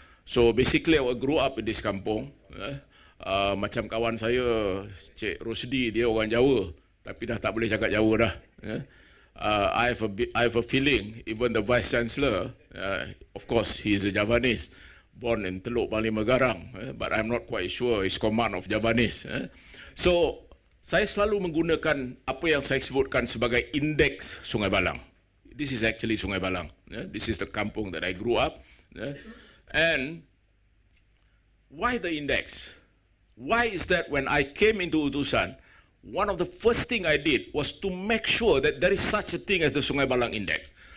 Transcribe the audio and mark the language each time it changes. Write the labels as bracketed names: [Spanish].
[English] So basically I grew up in this kampung. [Malay] Macam kawan saya Cik Rosdi, dia orang Jawa tapi dah tak boleh cakap Jawa dah. [English] I have a feeling even the Vice Chancellor, of course he is a Javanese, born in Teluk Bali Megarang, but I'm not quite sure his command of Javanese. [Malay] So saya selalu menggunakan apa yang saya sebutkan sebagai indeks Sungai Balang. [English] This is actually Sungai Balang. This is the kampung that I grew up. And why the index? Why is that when I came into Utusan, one of the first thing I did was to make sure that there is such a thing as the Sungai Balang Index.